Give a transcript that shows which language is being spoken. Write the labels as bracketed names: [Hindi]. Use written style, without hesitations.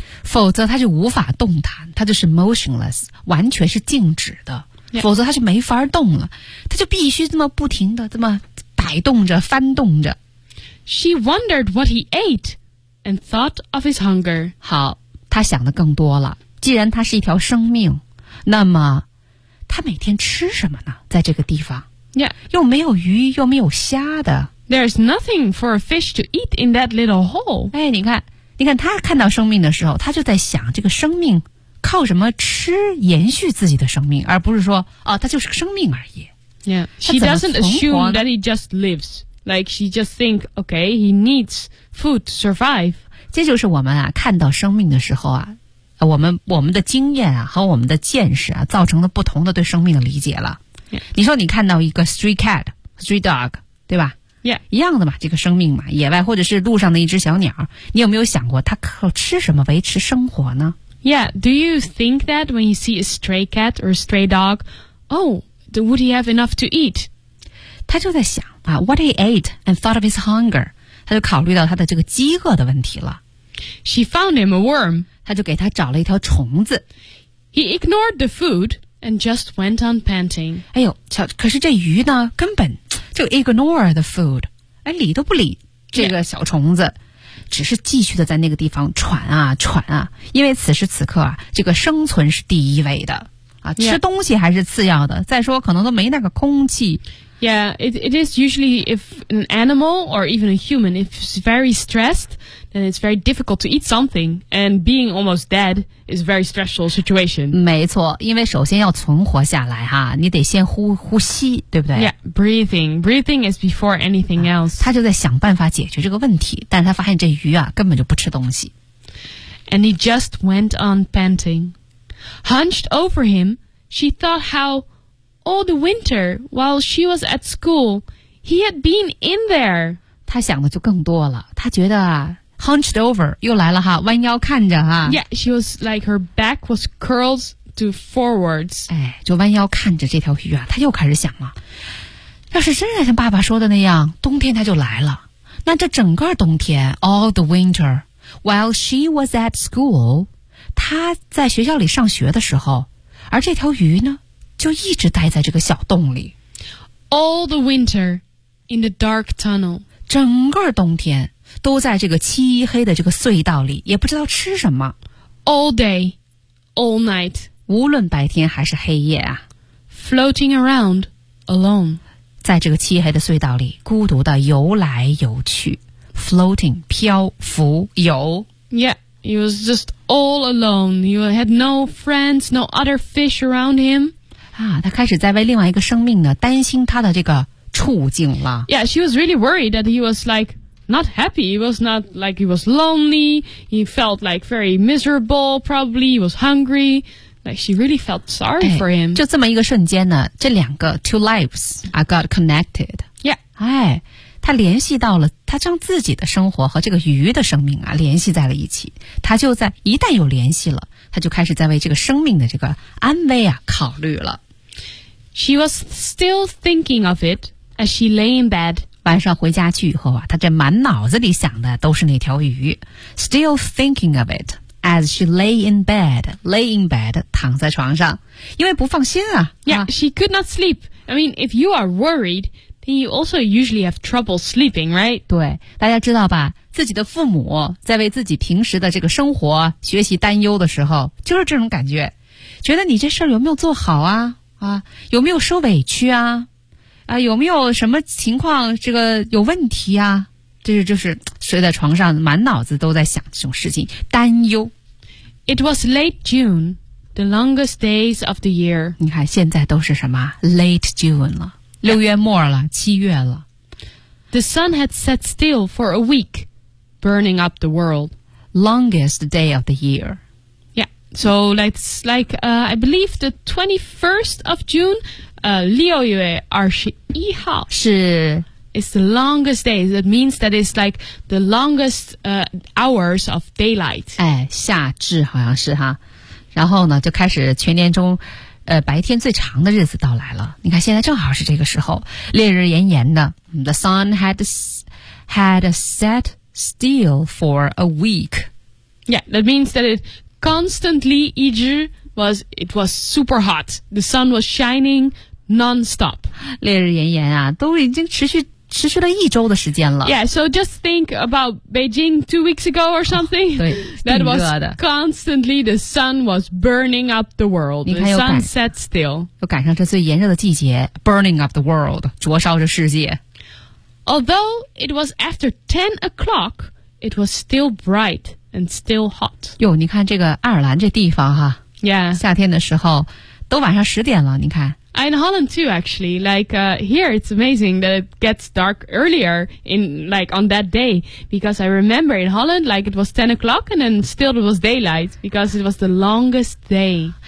[Chinese] 否则他就无法动弹，他就是 motionless, 完全是静止的。 [English] Yeah. [Chinese] 否则他就没法动了，他就必须这么不停的这么摆动着翻动着。 [English] She wondered what he ate and thought of his hunger. [Chinese] 好，他想的更多了。既然它是一条生命，那么它每天吃什么呢？在这个地方。 [English] Yeah. [Chinese] 又没有鱼，又没有虾的。 [English] There's nothing for a fish to eat in that little hole. [Chinese] 哎，你看，你看它看到生命的时候，它就在想这个生命靠什么吃延续自己的生命，而不是说，哦，它就是个生命而已。 [English] Yeah, she doesn't assume that he just lives. Like, she just think, okay, he needs food to survive. [Chinese] 这就是我们啊，看到生命的时候啊，我们的经验啊，和我们的见识啊，造成了不同的对生命的理解了。 [English] Yeah. [Chinese] 你说你看到一个 [English] street cat, street dog, [Chinese] 对吧？ [English] Yeah. [Chinese] 一样的嘛，这个生命嘛，野外或者是路上的一只小鸟，你有没有想过它靠吃什么维持生活呢？ [English] Yeah, do you think that when you see a stray cat or a stray dog, oh,Would he have enough to eat? [Chinese] 他就在想、啊、 [English] what he ate and thought of his hunger. [Chinese] 他就考虑到他的这个饥饿的问题了。 [English] She found him a worm. [Chinese] 他就给他找了一条虫子。 [English] He ignored the food and just went on panting. [Chinese] 哎呦，瞧，可是这鱼呢，根本就 [English] ignore the food. [Chinese] 哎，理都不理这个小虫子、yeah. 只是继续的在那个地方喘啊喘啊，因为此时此刻啊，这个生存是第一位的。 [English] Yeah. [Chinese] 吃东西还是次要的，再说可能都没那个空气。 [English] Yeah, it is usually if an animal or even a human if it's very stressed, then it's very difficult to eat something. And being almost dead is a very stressful situation. [Chinese] 没错，因为首先要存活下来哈，你得先呼吸，对不对 [English] ？Yeah, breathing. Breathing is before anything else.、 [Chinese] 他就在想办法解决这个问题，但他发现这鱼啊根本就不吃东西。 [English] And he just went on panting. Hunched over him, she thought how all the winter while she was at school, he had been in there. [Chinese] 他想的就更多了。他觉得 [English] hunched over [Chinese] 又来了哈，弯腰看着哈。 [English] Yeah, she was like her back was curled to forwards. [Chinese] 哎，就弯腰看着这条鱼啊，他又开始想了。要是真的像爸爸说的那样，冬天他就来了。那这整个冬天 [English] all the winter while she was at school. [Chinese] 他在学校里上学的时候，而这条鱼呢，就一直待在这个小洞里。 [English] All the winter in the dark tunnel. [Chinese] 整个冬天都在这个漆黑的这个隧道里，也不知道吃什么。 [English] All day, all night. [Chinese] 无论白天还是黑夜啊。 [English] Floating around alone. [Chinese] 在这个漆黑的隧道里，孤独地游来游去。 Floating, 漂浮游。 [English] Yeah. He was just all alone. He had no friends, no other fish around him. [Chinese] 啊，他开始在为另外一个生命呢担心他的这个处境了。 [English] Yeah, she was really worried that he was like not happy. He was not like he was lonely. He felt like very miserable. Probably he was hungry. Like she really felt sorry for him. [Chinese] 就这么一个瞬间呢，这两个 [English] two lives I got connected. Yeah. [Chinese] 哎，他联系到了。他将自己的生活和这个鱼的生命啊联系在了一起，他就在一旦有联系了，他就开始在为这个生命的这个安危啊考虑了。 [English] She was still thinking of it as she lay in bed. [Chinese] 晚上回家去以后啊，他这满脑子里想的都是那条鱼。 [English] Still thinking of it as she lay in bed, [Chinese] 躺在床上，因为不放心啊。 [English] Yeah, she could not sleep. I mean, if you are worried,You also usually have trouble sleeping, right? [Chinese] 对，大家知道吧，自己的父母在为自己平时的这个生活、学习担忧的时候，就是这种感觉，觉得你这事儿有没有做好啊？啊，有没有受委屈啊？啊，有没有什么情况这个有问题啊？就是睡在床上，满脑子都在想这种事情，担忧。 [English] It was late June, the longest days of the year. [Chinese] 你看，现在都是什么 [English] late June [Chinese] 了。六月末了，七月了。 [English] The sun had set still for a week, burning up the world. Longest day of the year. Yeah, so that's like, I believe the 21st of June, [Chinese] 六月二十一号。是。 [English] It's the longest day. That means that it's like the longest, hours of daylight. [Chinese] 哎，夏至好像是哈。然后呢，就开始全年中白天最长的日子到来了。你看现在正好是这个时候，烈日炎炎的。 [English] The sun had set still for a week. Yeah, that means that it constantly [Chinese] 一直 [English] was, it was super hot. The sun was shining non-stop. [Chinese] 烈日炎炎啊，都已经持续持续了一周的时间了。 [English] Yeah, so just think about Beijing 2 weeks ago or something. [Chinese] 对，挺热的。 [English] That was constantly the sun was burning up the world. The sun set still. [Chinese] 又赶上这最炎热的季节 ， [English] burning up the world， [Chinese] 灼烧着世界。 [English] Although it was after 10 o'clock, it was still bright and still hot. [Chinese] 哟，你看这个爱尔兰这地方哈。 [English] Yeah. [Chinese] 夏天的时候都晚上十点了，你看。 [English] In Holland too, actually. Like, here it's amazing that it gets dark earlier in, like, on that day. Because I remember in Holland, like, it was 10 o'clock and then still it was daylight because it was the longest day.